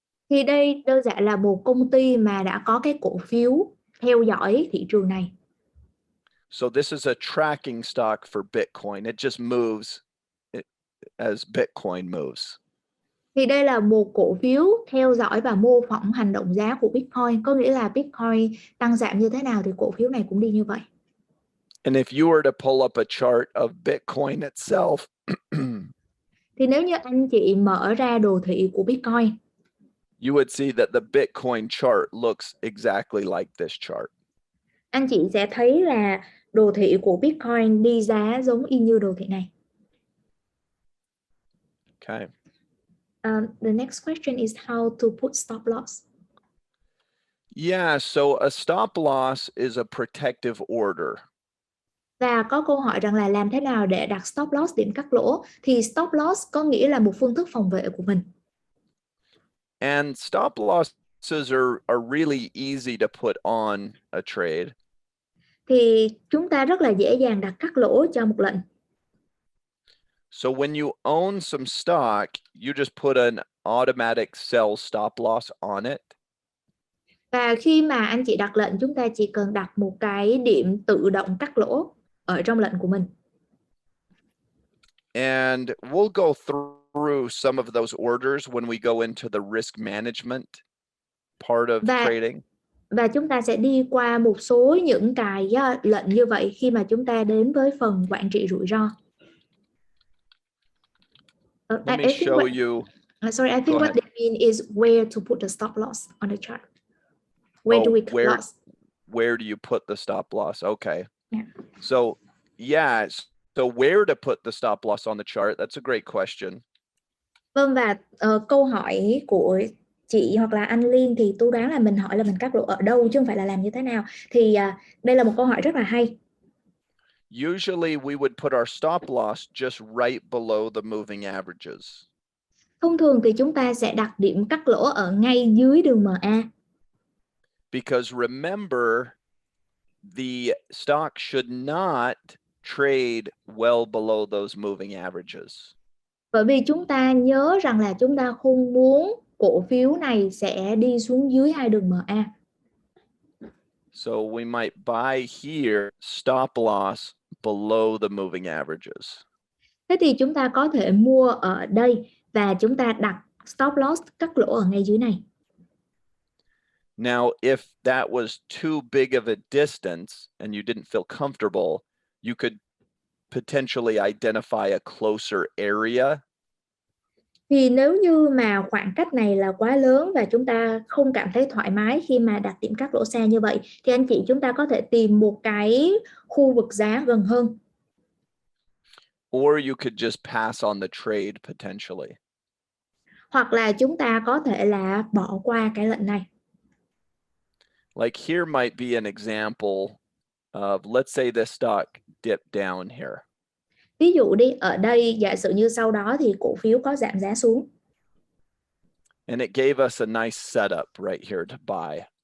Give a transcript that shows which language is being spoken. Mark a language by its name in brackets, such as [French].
[Vietnamese] Thì đây đơn giản là một công ty mà đã có cái cổ phiếu theo dõi thị trường này. [English] So this is a tracking stock for Bitcoin. It just moves as Bitcoin moves. [Vietnamese] Thì đây là một cổ phiếu theo dõi và mô phỏng hành động giá của Bitcoin, có nghĩa là Bitcoin tăng giảm như thế nào thì cổ phiếu này cũng đi như vậy. [English] And if you were to pull up a chart of Bitcoin itself, [Vietnamese] Thì nếu như anh chị mở ra đồ thị của Bitcoin, [English] you would see that the Bitcoin chart looks exactly like this chart. [Vietnamese] anh chị sẽ thấy là đồ thị của Bitcoin đi giá giống y như đồ thị này. [English] Okay. The next question is how to put stop loss. Yeah, so a stop loss is a protective order. [Vietnamese] Và có câu hỏi rằng là làm thế nào để đặt stop loss, điểm cắt lỗ. Thì stop loss có nghĩa là một phương thức phòng vệ của mình. [English] And stop losses are really easy to put on a trade. [Vietnamese] Thì chúng ta rất là dễ dàng đặt cắt lỗ cho một lệnh. [English] So when you own some stock, you just put an automatic sell stop loss on it. [Vietnamese] Và khi mà anh chị đặt lệnh, chúng ta chỉ cần đặt một cái điểm tự động cắt lỗ ở trong lệnh của mình. [English] And we'll go through some of those orders when we go into the risk management part of trading. [Vietnamese] Và chúng ta sẽ đi qua một số những cái lệnh như vậy khi mà chúng ta đến với phần quản trị rủi ro. [English] Let me show you. Sorry, I think what they mean is where to put the stop loss on the chart. Where do we cut loss? Where do you put the stop loss? Okay. Yeah. So where to put the stop loss on the chart? That's a great question. [Vietnamese] Vâng, và câu hỏi của chị hoặc là anh Liên thì tôi đoán là mình hỏi là mình cắt lỗ ở đâu chứ không phải là làm như thế nào. Thì đây là một câu hỏi rất là hay. [English] Usually we would put our stop loss just right below the moving averages. [Vietnamese] Thông thường thì chúng ta sẽ đặt điểm cắt lỗ ở ngay dưới đường MA. [English] Because remember, the stock should not trade well below those moving averages. [Vietnamese] Bởi vì chúng ta nhớ rằng là chúng ta không muốn cổ phiếu này sẽ đi xuống dưới hai đường MA. [English] So we might buy here, stop loss below the moving averages. [Vietnamese] Thế thì chúng ta có thể mua ở đây và chúng ta đặt stop loss cắt lỗ ở ngay dưới này. [English] Now, if that was too big of a distance and you didn't feel comfortable, you could potentially identify a closer area. [Vietnamese] Thì nếu như mà khoảng cách này là quá lớn và chúng ta không cảm thấy thoải mái khi mà đặt điểm cắt lỗ xa như vậy, thì anh chị chúng ta có thể tìm một cái khu vực giá gần hơn. [English] Or you could just pass on the trade potentially. [Vietnamese] Hoặc là chúng ta có thể là bỏ qua cái lệnh này. [English] Like here might be an example of, let's say this stock dipped down here. [Vietnamese] Ví dụ đi, ở đây giả sử như sau đó thì cổ phiếu có giảm giá xuống. [English] And it gave us a nice setup right here to buy.